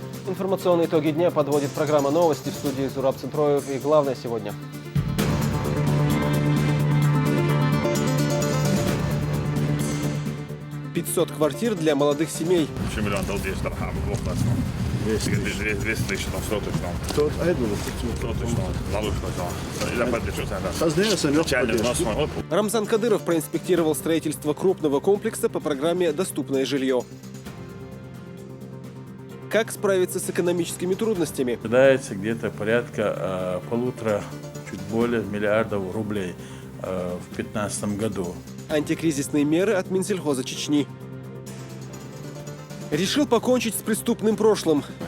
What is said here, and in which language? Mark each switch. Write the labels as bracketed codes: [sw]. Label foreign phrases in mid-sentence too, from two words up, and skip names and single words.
[ru] Информационные итоги дня подводит программа «Новости» в студии Зураб Центроев. И главное сегодня. $500 квартир для молодых семей. Рамзан Кадыров проинспектировал строительство крупного комплекса по программе «Доступное жилье». Как справиться с экономическими трудностями? Ожидается где-то порядка чуть более миллиардов рублей в 2015 году. Антикризисные меры от Минсельхоза Чечни. Решил покончить с преступным прошлым.